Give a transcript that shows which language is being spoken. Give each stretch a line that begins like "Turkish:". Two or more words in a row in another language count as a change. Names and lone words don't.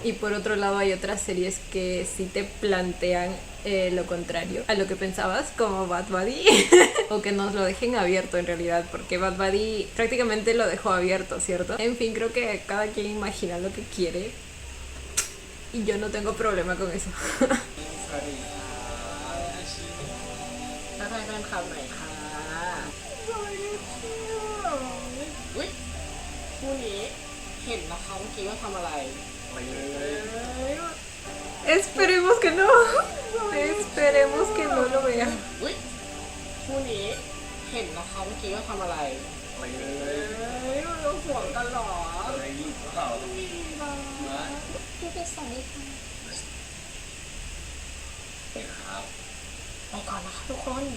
Spanish: Y por otro lado hay otras series que sí te plantean lo contrario a lo que pensabas, como Bad Buddy. O que nos lo dejen abierto en realidad, porque Bad Buddy prácticamente lo dejó abierto, ¿cierto? En fin, creo que cada quien imagina lo que quiere y yo no tengo problema con eso.
Thai: สวัสดีค่ะอาชี ทักทายแฟนคลับหน่อยค่ะ อุ๊ยคู่นี้เห็นนะคะเมื่อกี้ว่าทำอะไร ไปเลย
Spanish: Esperemos que no. Esperemos que no lo vean.
Thai: อุ๊ยคู่นี้เห็นนะคะเมื่อกี้ว่าทำอะไร ไปเลย เราห่วงกันเหรอ อะไรอยู่เปล่า พี่เป็นสามีค่ะ เห็นครับ ไปก่อนนะคะทุกคน